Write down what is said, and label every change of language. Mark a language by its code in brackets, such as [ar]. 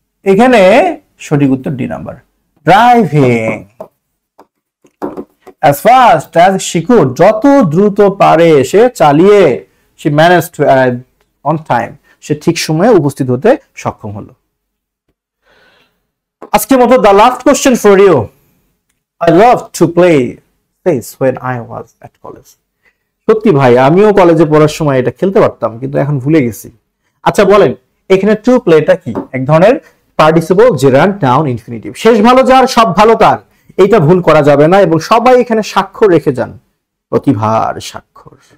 [bn] এখানে সঠিক উত্তর D number, driving [en] as fast as she could, [bn] যত দ্রুত পারে সে চালিয়ে, [en] she managed to arrive on time, [bn] সে ঠিক সময়ে উপস্থিত হতে সক্ষম হলো। আজকের মতো [en] the last question for you, I loved to play this when I was at college। [bn] সত্যি ভাই, আমিও কলেজে পড়ার সময় এটা খেলতে পারতাম, কিন্তু এখন ভুলে গেছি। আচ্ছা বলেন, এখানে টু প্লেটা কি, এক ধরনের পার্টিসিপল জেরান্ড নাউন ইনফিনিটিভ, শেষ ভালো যার সব ভালো তার, এইটা ভুল করা যাবে না। এবং সবাই এখানে স্বাক্ষর রেখে যান, প্রতিভার স্বাক্ষর।